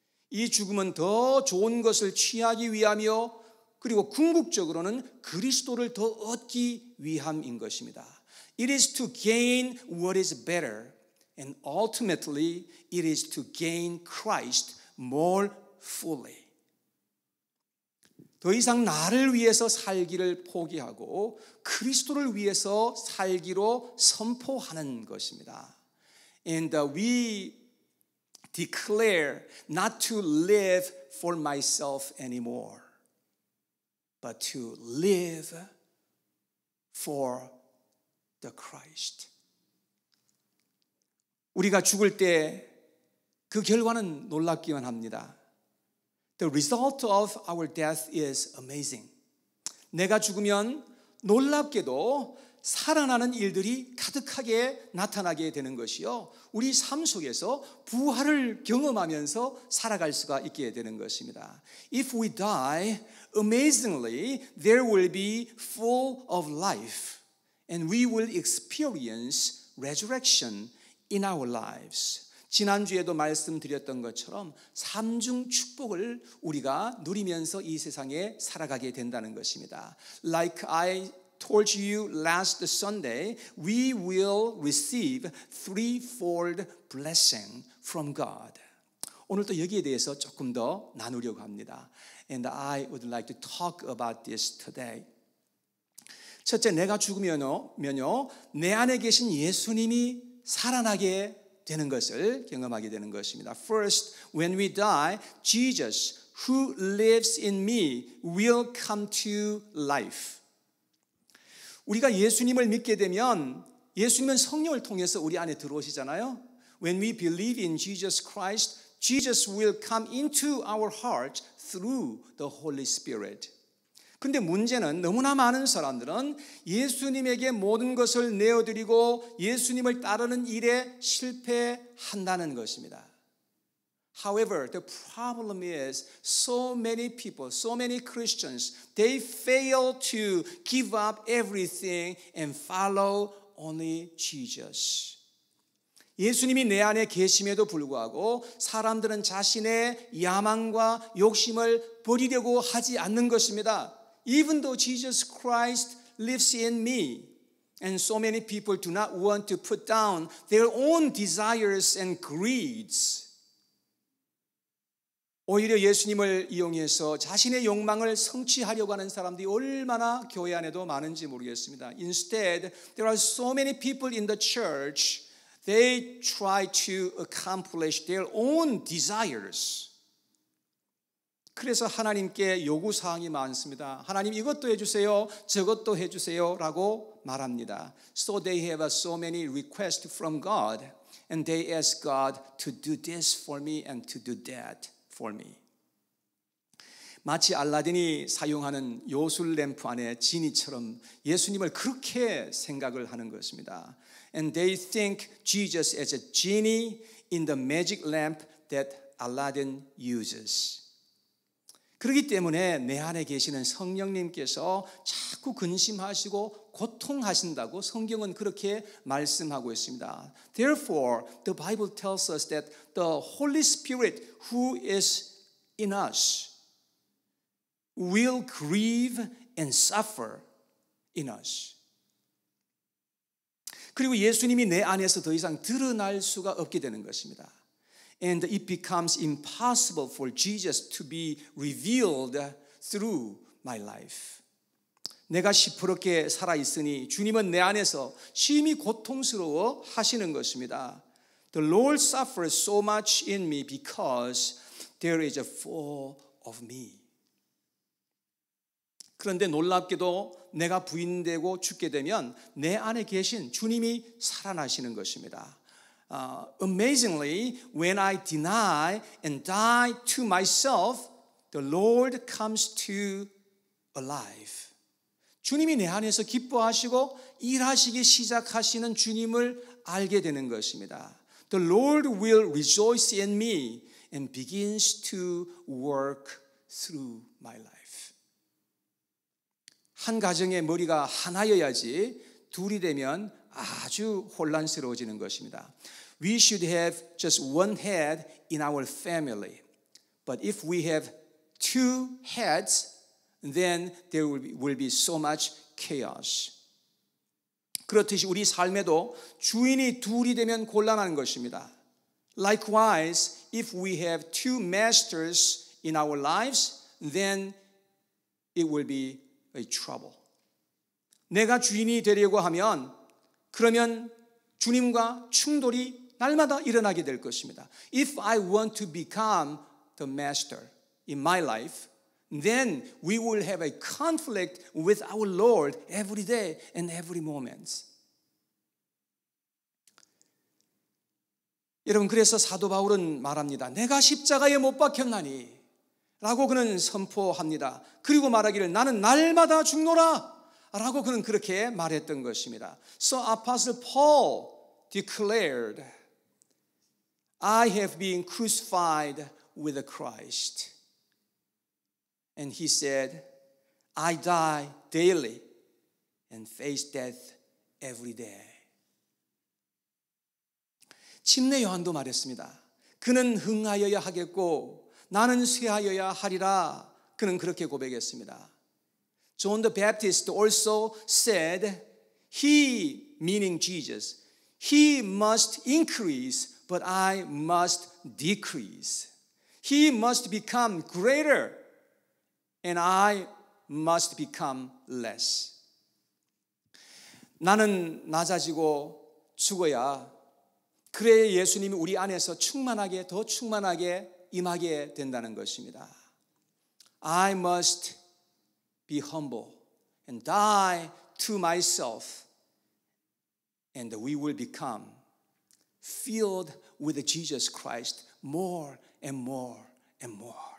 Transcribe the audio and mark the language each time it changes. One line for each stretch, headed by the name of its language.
Korean: 이 죽음은 더 좋은 것을 취하기 위하며 그리고 궁극적으로는 그리스도를 더 얻기 위함인 것입니다.
English: It is to gain what is better, and ultimately it is to gain Christ more fully.
Korean: 더 이상 나를 위해서 살기를 포기하고 그리스도를 위해서 살기로 선포하는 것입니다.
English: And we declare not to live for myself anymore, but to live for the Christ.
Korean: 우리가 죽을 때 그 결과는 놀랍기만 합니다.
English: The result of our death is amazing.
Korean: 내가 죽으면 놀랍게도 살아나는 일들이 가득하게 나타나게 되는 것이요. 우리 삶 속에서 부활을 경험하면서 살아갈 수가 있게 되는 것입니다.
English: If we die, amazingly, there will be full of life, and we will experience resurrection in our lives.
Korean: 지난주에도 말씀드렸던 것처럼 삼중 축복을 우리가 누리면서 이 세상에 살아가게 된다는 것입니다.
English: Like I told you last Sunday, we will receive threefold blessing from God.
Korean: 오늘도 여기에 대해서 조금 더 나누려고 합니다.
English: And I would like to talk about this today.
Korean: 첫째, 내가 죽으면요, 내 안에 계신 예수님이 살아나게 되는 것을 경험하게 되는 것입니다.
English: First, when we die, Jesus, who lives in me, will come to life.
Korean: 우리가 예수님을 믿게 되면 예수님은 성령을 통해서 우리 안에 들어오시잖아요.
English: When we believe in Jesus Christ, Jesus will come into our heart through the Holy Spirit.
Korean: 근데 문제는 너무나 많은 사람들은 예수님에게 모든 것을 내어드리고 예수님을 따르는 일에 실패한다는 것입니다.
English: However, the problem is so many people, so many Christians, they fail to give up everything and follow only Jesus.
Korean: 예수님이 내 안에 계심에도 불구하고 사람들은 자신의 야망과 욕심을 버리려고 하지 않는 것입니다.
English: Even though Jesus Christ lives in me, and so many people do not want to put down their own desires and greeds.
Korean: 오히려 예수님을 이용해서 자신의 욕망을 성취하려고 하는 사람들이 얼마나 교회 안에도 많은지 모르겠습니다.
English: Instead, there are so many people in the church They try to accomplish their own desires.
Korean: 그래서 하나님께 요구사항이 많습니다. 하나님 이것도 해주세요, 저것도 해주세요 라고 말합니다.
English: So they have so many requests from God and they ask God to do this for me and to do that for me.
Korean: 마치 알라딘이 사용하는 요술 램프 안에 지니처럼 예수님을 그렇게 생각을 하는 것입니다.
English: And they think Jesus as a genie in the magic lamp that Aladdin uses.
Korean: 그렇기 때문에 내 안에 계시는 성령님께서 자꾸 근심하시고 고통하신다고 성경은 그렇게 말씀하고 있습니다.
English: Therefore, the Bible tells us that the Holy Spirit who is in us will grieve and suffer in us.
Korean: 그리고 예수님이 내 안에서 더 이상 드러날 수가 없게 되는 것입니다.
English: And it becomes impossible for Jesus to be revealed through my life.
Korean: 내가 시퍼렇게 살아있으니 주님은 내 안에서 심히 고통스러워 하시는 것입니다.
English: The Lord suffers so much in me because there is a full of me.
Korean: 그런데 놀랍게도 내가 부인되고 죽게 되면 내 안에 계신 주님이 살아나시는 것입니다.
English: Amazingly, when I deny and die to myself, the Lord comes to alive.
Korean: 주님이 내 안에서 기뻐하시고 일하시기 시작하시는 주님을 알게 되는 것입니다.
English: The Lord will rejoice in me and begins to work through my life.
Korean: 한 가정의 머리가 하나여야지 둘이 되면 아주 혼란스러워지는 것입니다.
English: We should have just one head in our family. But if we have two heads, then there will be so much chaos.
Korean: 그렇듯이 우리 삶에도 주인이 둘이 되면 곤란한 것입니다.
English: Likewise, if we have two masters in our lives, then it will be a trouble.
Korean: 내가 주인이 되려고 하면 그러면 주님과 충돌이 날마다 일어나게 될 것입니다.
English: If I want to become the master in my life, then we will have a conflict with our Lord every day and every moment.
Korean: 여러분, 그래서 사도 바울은 말합니다. 내가 십자가에 못 박혔나니 라고 그는 선포합니다. 그리고 말하기를 나는 날마다 죽노라 라고 그는 그렇게 말했던 것입니다.
English: So Apostle Paul declared, I have been crucified with Christ. And he said, I die daily and face death every day.
Korean: 침례 요한도 말했습니다. 그는 흥하여야 하겠고 나는 쇠하여야 하리라. 그는 그렇게 고백했습니다.
English: John the Baptist also said, he, meaning Jesus, he must increase, but I must decrease. He must become greater, and I must become less.
Korean: 나는 낮아지고 죽어야 그래야 예수님이 우리 안에서 충만하게 더 충만하게 임하게 된다는 것입니다.
English: I must be humble and die to myself, and we will become filled with Jesus Christ more and more and more.